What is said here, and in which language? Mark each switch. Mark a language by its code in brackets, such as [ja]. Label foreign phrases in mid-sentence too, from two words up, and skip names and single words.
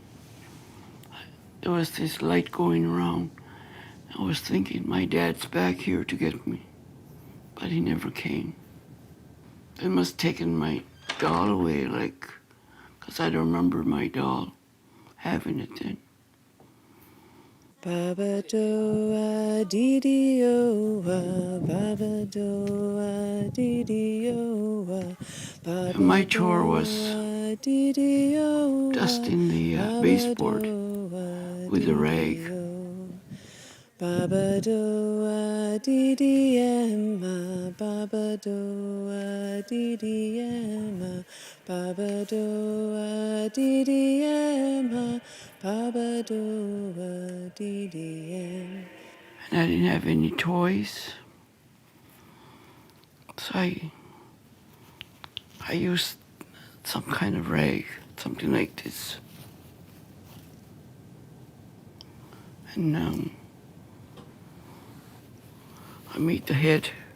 [en] There was this light going around. I was thinking, my dad's back here to get me, but he never came. They must have taken my doll away, because I don't remember my doll having it then. [ee] Baba doa didi oa, Baba doa didi oa, [en] And my [ee] Baba [en] chore was [ee] doa didi oa, [en] dusting the [ee] Baba [en] baseboard [ee] doa [en] with a rag. [ee] didi oa. Baba doa didi emma, Baba doa didi emma, Baba doa didi emma, Baba doa didi emma. [en] And I didn't have any toys. So I used some kind of rag, something like this. And I made the head.